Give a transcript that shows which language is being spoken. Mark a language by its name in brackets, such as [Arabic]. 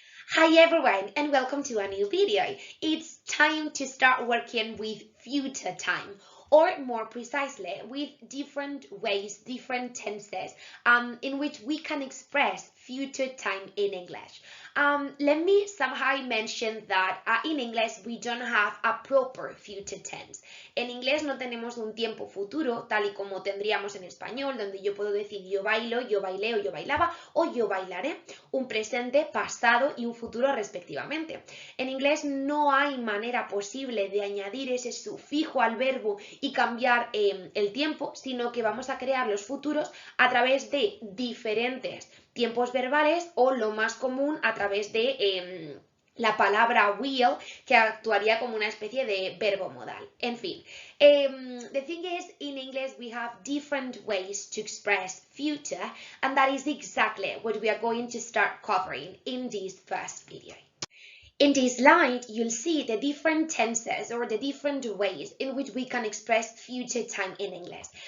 [English] Hi everyone and welcome to a new video. It's time to start working with future time, or more precisely with different ways, different tenses in which we can express future time in English. Let me somehow mention that in English we don't have a proper future tense. [Spanish] En inglés no tenemos un tiempo futuro tal y como tendríamos en español, donde yo puedo decir yo bailo, yo bailé o yo bailaba o yo bailaré, un presente, pasado y un futuro respectivamente. En inglés no hay manera posible de añadir ese sufijo al verbo y cambiar el tiempo, sino que vamos a crear los futuros a través de diferentes tiempos verbales o lo más común a través de la palabra will, que actuaría como una especie de verbo modal. En fin, [English] the thing is, in English we have different ways to express future, and that is exactly what we are going to start covering in this first video. In this slide, you'll see the different tenses or the different ways in which we can express future time in English.